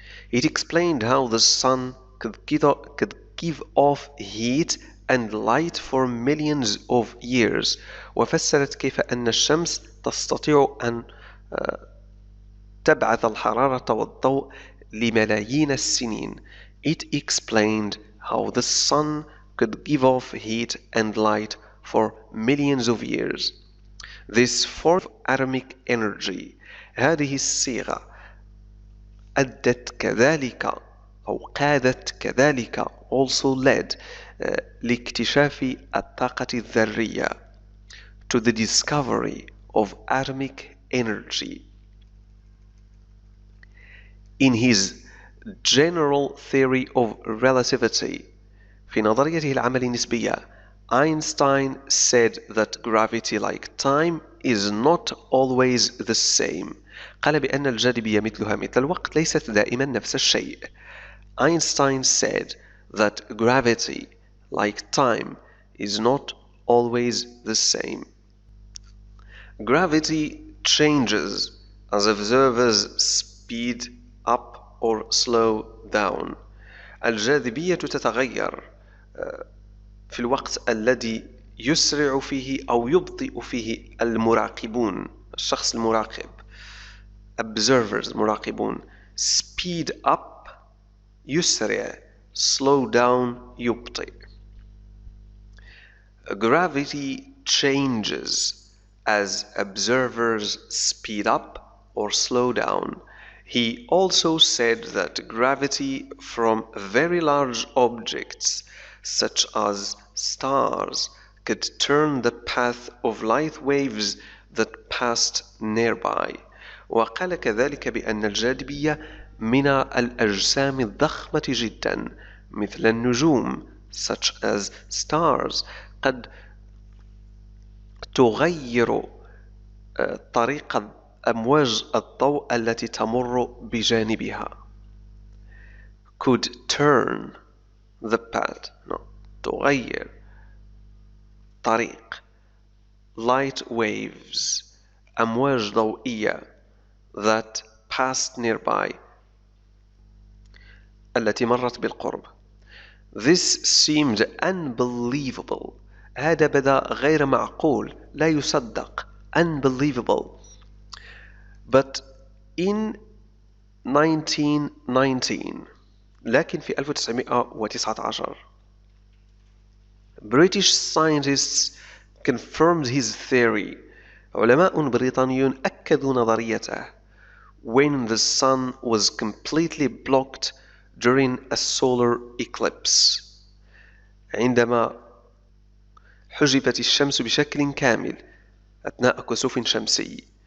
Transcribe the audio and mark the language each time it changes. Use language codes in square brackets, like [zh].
[en] It explained how the sun could give off heat and light for millions of years. [ar] وفسرت كيف أن الشمس تستطيع أن تبعث الحرارة والضوء لملايين السنين. [en] It explained how the sun could give off heat and light for millions of years. This form of atomic energy [ar] هذه الصيغة أدت كذلك أو قادت كذلك [en] also led [ar] لاكتشاف الطاقة الذرية [en] to the discovery of atomic energy. In his general theory of relativity [ar] في نظريته العمل النسبية [en] Einstein said that gravity like time is not always the same. [ar] قال بأن الجاذبية مثلها مثل الوقت ليست دائما نفس الشيء. [en] Einstein said that gravity like time is not always the same. Gravity changes as observers speed up or slow down. [ar] الجاذبية تتغير في الوقت الذي يسرع فيه أو يبطئ فيه المراقبون، الشخص المراقب. [en] observers مراقبون. speed up يسرع، slow down يبطئ. gravity changes as observers speed up or slow down. He also said that gravity from very large objects such as stars could turn the path of light waves that passed nearby. [ar] وقال كذلك بأن الجاذبية من الأجسام الضخمة جدا مثل النجوم [en] such as stars [ar] قد تغير طريق أمواج الضوء التي تمر بجانبها. [en] could turn the path [ar] تغير طريق [en] light waves [ar] أمواج ضوئية [en] that passed nearby [ar] التي مرت بالقرب. [en] This seemed unbelievable. [ar] هذا بدا غير معقول، لا يصدق. [en] unbelievable. But in 1919 [ar] لكن في 1919 [en] British scientists confirmed his theory. [ar] علماء بريطانيون أكدوا نظريته. [en] When the sun was completely blocked during a solar eclipse. [ar] عندما حجبت الشمس بشكل كامل أثناء كسوف شمسي.